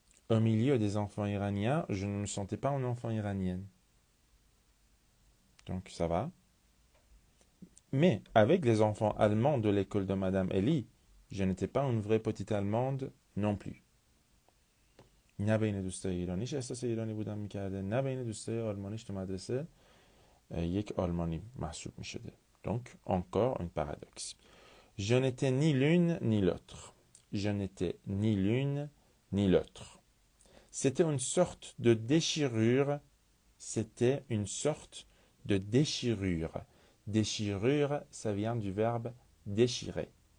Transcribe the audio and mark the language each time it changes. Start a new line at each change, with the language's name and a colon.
French: Au milieu des enfants iraniens, je ne me sentais pas une enfant iranienne. Donc ça va. Mais avec les enfants allemands de l'école de Madame Ellie, je n'étais pas une vraie petite Allemande non plus.
Persian: نه بین دوستای ایرانیش احساس ایرانی بودن میکرده، نه بین دوستای آلمانیش تو مدرسه یک آلمانی محسوب میشده.
French: Donc encore une paradoxe. Je n'étais ni l'une ni l'autre. Je n'étais ni l'une ni l'autre. C'était une sorte de déchirure. C'était une sorte de déchirure. Déchirure, ça vient du verbe déchirer.